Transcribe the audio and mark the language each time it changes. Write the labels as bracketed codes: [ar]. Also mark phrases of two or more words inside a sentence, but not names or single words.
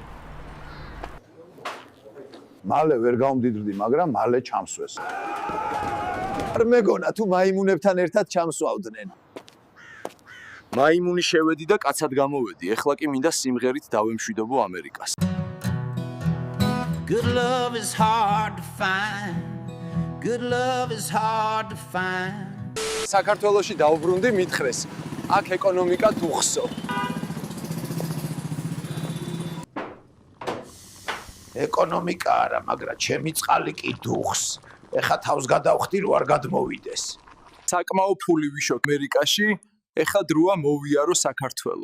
[ka] მალე ვერ გავმდიდრდი, მაგრამ მალე ჩამსვეს. არ მეგონა თუ მაიმუნებთან ერთად ჩამსვავდნენ. მაიმუნი შევედი და კაცად გამოვედი. ეხლა კი მინდა სიმღერით დავემშვიდობო ამერიკას. [en] Good love is hard to find. Good love is hard to find. [ka] საქართველოში დავბრუნდი მითხრეს. აქ ეკონომიკა დუხსო. ეკონომიკა არა, მაგრამ ჩემი წყალი კი დუხს. ეხა თავს გადავხდი რო არ გადმოვიდეს. საკმაო ფული ვიშო ამერიკაში, ეხლა დროა მოვიარო საქართველო.